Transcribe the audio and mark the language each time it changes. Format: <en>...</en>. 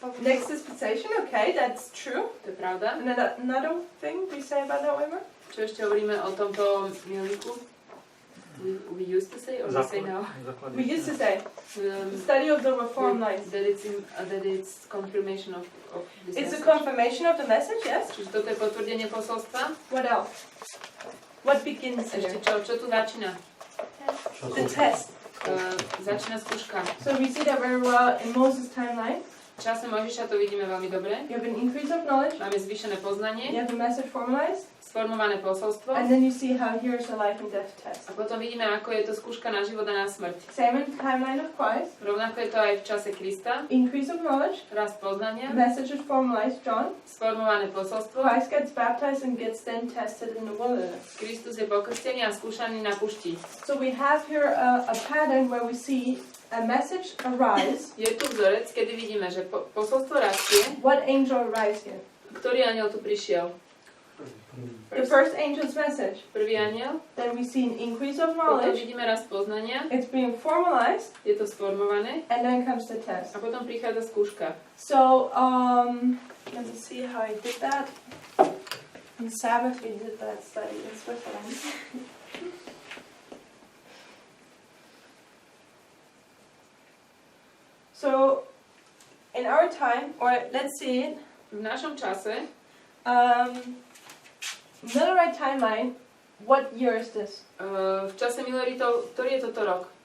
<en>Next dispensation, okay, that's true.</en> <sk>To je pravda.</sk> <en>And then another thing we say about that, Weimar?</en> <sk>Čo ešte hovoríme o tomto milníku?</sk> <en>We used to say, or we say now? We used to say the study of the Reformed lights. That it's confirmation of this It's a confirmation of the message, yes.</en> <sk>Čiže toto je potvrdenie posolstva.</sk> <en>What else? What begins</en> <sk>Ešte</sk> <en>here?</en> <sk>čo tu začína?</sk> <en>The test.</en> <sk>Začína skúška.</sk> <en>So we see that very well in Moses' timeline.</en> <sk>V čase Mojžiša to vidíme veľmi dobre.</sk> <en>You have an increase of knowledge.</en> <sk>Máme zvýšené poznanie,</sk> <en>You have the message formalized.</en> <sk>sformované posolstvo.</sk> <en>And then you see how here's a life and death test.</en> <sk>A potom vidíme, ako je to skúška na život a na smrť.</sk> <en>Same in the timeline of Christ.</en> <sk>Rovnako je to aj v čase Krista.</sk> <en>Increase of knowledge.</en> <sk>Rast poznania,</sk> <en>Message is formalized, John.</en> <sk>sformované posolstvo.</sk> <en>Christ gets baptized and gets then tested in the wilderness.</en> <sk>Kristus je pokrstený a skúšaný na pušti.</sk> <en>So we have here a pattern where we see a message arise.</en> <sk>Je tu vzorec, kedy vidíme, že posolstvo rastie.</sk> <en>What angel arrives here?</en> <sk>Ktorý anjel tu prišiel?</sk> <en>The first angel's message.</en> <sk>Prvý anjel.</sk> <en>Then we see an increase of</en> <sk>Potom</sk> <en>knowledge.</en> <sk>vidíme rast poznania.</sk> <en>It's being formalized.</en> <sk>Je to sformované.</sk> <en>And then comes the test.</en> <sk>A potom prichádza skúška.</sk> <en>So, let me see how I did that. On Sabbath we did that study in Switzerland. So, in our time, or let's see it,</en> <sk>V našom čase,</sk> <en>Millerite timeline, what year is this?</en> <sk>v čase Milleritov, ktorý je toto rok?</sk>